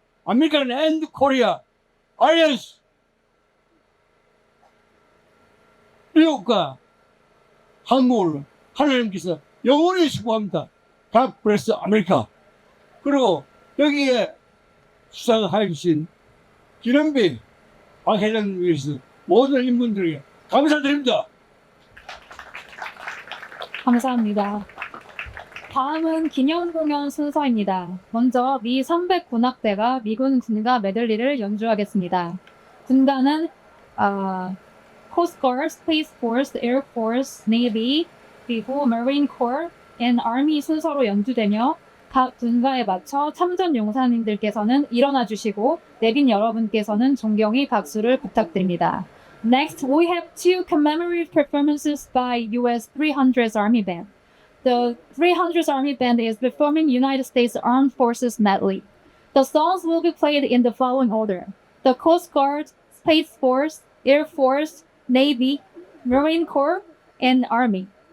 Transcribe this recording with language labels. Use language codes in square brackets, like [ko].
[en] American and Korea Alliance. [ko] 미국과 한국을 하나님께서 영원히 수고합니다. [en] God bless America. [ko] 그리고 여기에 수상하여 주신 기념비 박 회장님 위해서 모든 인분들에게 감사드립니다. 감사합니다. 다음은 기념 공연 순서입니다. 먼저 미 300 군악대가 미군 군가 메들리를 연주하겠습니다. 군단은 Coast Guard, Space Force, Air Force, Navy, 그리고 Marine Corps and Army 순서로 연주되며 각 군가에 맞춰 참전 용사님들께서는 일어나 주시고 내빈 여러분께서는 존경의 박수를 부탁드립니다. [en] Next, we have two commemorative performances by U.S. 300th Army Band. The 300th Army Band is performing United States Armed Forces medley. The songs will be played in the following order: the Coast Guard, Space Force, Air Force, Navy, Marine Corps, and Army.